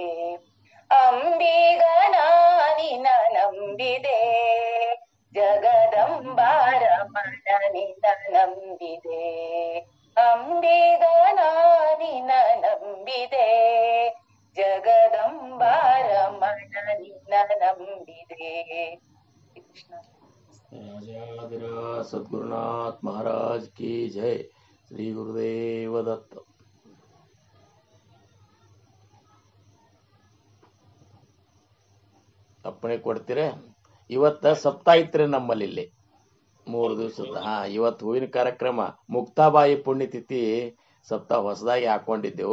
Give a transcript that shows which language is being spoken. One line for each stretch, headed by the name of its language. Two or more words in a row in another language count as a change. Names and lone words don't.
Kannada: ಅಂಬಿಗನ ನಿನ್ನ ನಂಬಿದೆ, ಜಗದಂಬಾರಮಣ ನಿನ್ನ ನಂಬಿದೆ. ಅಂಬಿಗನ ನಿನ್ನ ನಂಬಿದೆ, ಜಗದಂಬಾರಮಣ ನಿನ್ನ ನಂಬಿದೆ. ಕೃಷ್ಣ.
Hindi: राजाधिराज सद्गुरुनाथ महाराज की जय. श्री गुरुदेव दत्त.
Kannada: ಅಪ್ಪಣೆ ಕೊಡ್ತೀರ? ಇವತ್ತ ಸಪ್ತಾಹ ಐತ್ರಿ ನಮ್ಮಲ್ಲಿ ಇಲ್ಲಿ 3 ದಿವಸದ. ಇವತ್ತು ಹೂವಿನ ಕಾರ್ಯಕ್ರಮ, ಮುಕ್ತಾಬಾಯಿ ಪುಣ್ಯತಿಥಿ ಸಪ್ತಾಹ ಹೊಸದಾಗಿ ಹಾಕೊಂಡಿದ್ದೆವು.